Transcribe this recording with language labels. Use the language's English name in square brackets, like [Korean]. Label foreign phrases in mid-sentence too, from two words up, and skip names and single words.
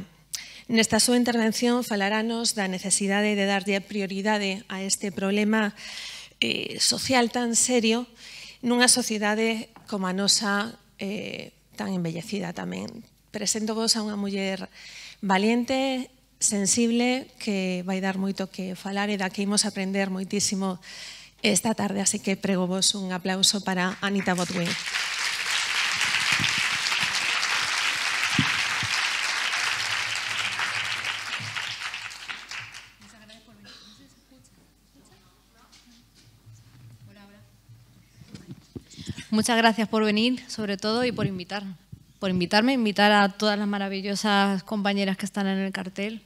[Galician] Nesta súa intervención falarános da necesidade de darlle prioridade a este problema social tan serio nunha sociedade como a nosa tan envellecida tamén. Presento vos a unha muller valiente, sensible, que vai dar moito que falar e da que imos aprender moitísimo esta tarde, así que prego vos un aplauso para Anita Botwin. [Spanish] Muchas gracias por venir, sobre todo, y por invitarme, invitar a todas las maravillosas compañeras que están en el cartel.